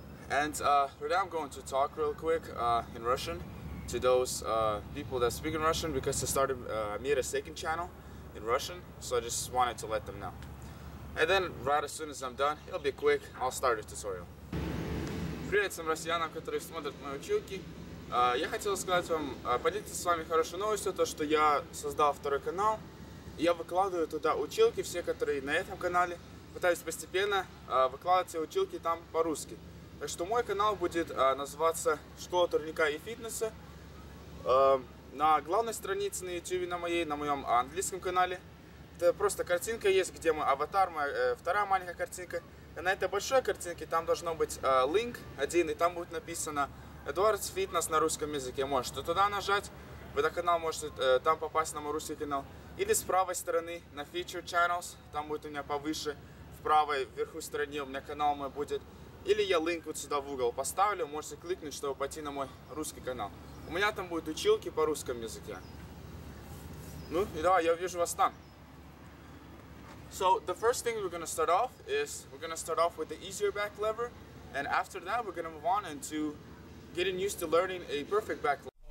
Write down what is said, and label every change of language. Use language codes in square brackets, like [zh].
[en] And right now I'm going to talk real quick in Russian to those people that speak in Russian, because I made a second channel in Russian, so I just wanted to let them know. And then right as soon as I'm done, it'll be quick, I'll start the tutorial. [ru] Привет всем россиянам, которые смотрят мои училки. Я хотел сказать вам, поделиться с вами хорошей новостью, то что я создал второй канал. Я выкладываю туда училки, все, которые на этом канале. Пытаюсь постепенно выкладывать все училки там по-русски. Так что мой канал будет называться «Школа турника и фитнеса». На главной странице на YouTube на моем английском канале. Это просто картинка есть, где мой аватар, моя вторая маленькая картинка. И на этой большой картинке там должно быть линк один, и там будет написано Эдуардс Фитнес на русском языке. Можете туда нажать, в этот канал можете там попасть на мой русский канал. Или с правой стороны на Featured Channels, там будет у меня повыше, в правой верху стороне у меня канал мой будет. Или я линк вот сюда в угол поставлю, можете кликнуть, чтобы пойти на мой русский канал. У меня там будут училки по русскому языке. Ну и давай, я вижу вас там. [en] So the first thing we're going to start off with the easier back lever, and after that we're going to move on into getting used to learning a perfect back lever.